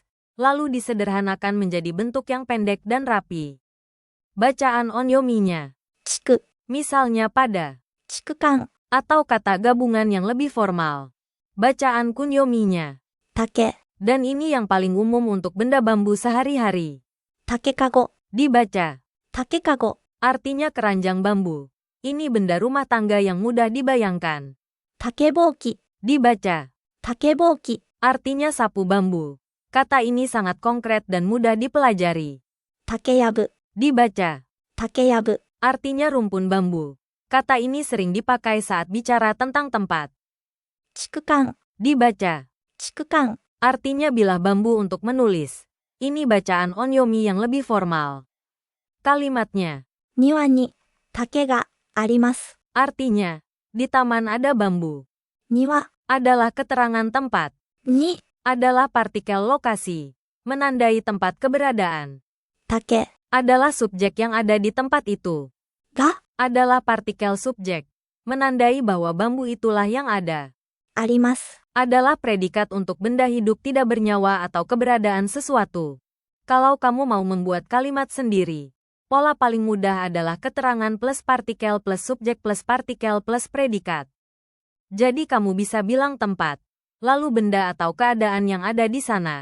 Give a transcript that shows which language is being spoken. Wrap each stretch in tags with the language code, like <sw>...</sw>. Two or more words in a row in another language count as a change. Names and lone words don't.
<id>Lalu disederhanakan menjadi bentuk yang pendek dan rapi. Bacaan onyomi-nya.</id> <ja>地区、</ja> <id>Misalnya pada</id> <ja>地区間、</ja> <id>atau kata gabungan yang lebih formal. Bacaan kunyomi-nya.</id> <ja>竹、</ja> <id>Dan ini yang paling umum untuk benda bambu sehari-hari.</id> <ja>竹かご、</ja> <id>Dibaca.</id> <ja>竹かご、</ja> <id>Artinya keranjang bambu. Ini benda rumah tangga yang mudah dibayangkan.</id> <ja>竹ぼうき、</ja> <id>Dibaca.</id> <ja>竹ぼうき、</ja> <id>Artinya sapu bambu. Kata ini sangat konkret dan mudah dipelajari.</id> <ja>竹やぶ、</ja> <id>Dibaca.</id> <ja>竹やぶ、</ja> <id>artinya rumpun bambu. Kata ini sering dipakai saat bicara tentang tempat.</id> <ja>竹簡、</ja> <id>Dibaca,</id> <ja>竹簡、</ja> <id>artinya bilah bambu untuk menulis. Ini bacaan onyomi yang lebih formal. Kalimatnya,</id> <ja>庭に竹があります。</ja> <id>artinya, di taman ada bambu.</id> <ja>庭</ja> <id>Adalah keterangan tempat.</id> <ja>に</ja> <id>Adalah partikel lokasi. Menandai tempat keberadaan.</id> <ja>竹</ja> <id>Adalah subjek yang ada di tempat itu.</id> <ja>が</ja> <id>Adalah partikel subjek. Menandai bahwa bambu itulah yang ada.</id> <ja>あります。</ja> <id>Adalah predikat untuk benda hidup tidak bernyawa atau keberadaan sesuatu. Kalau kamu mau membuat kalimat sendiri, pola paling mudah adalah keterangan plus partikel plus subjek plus partikel plus predikat. Jadi kamu bisa bilang tempat, lalu benda atau keadaan yang ada di sana.</id>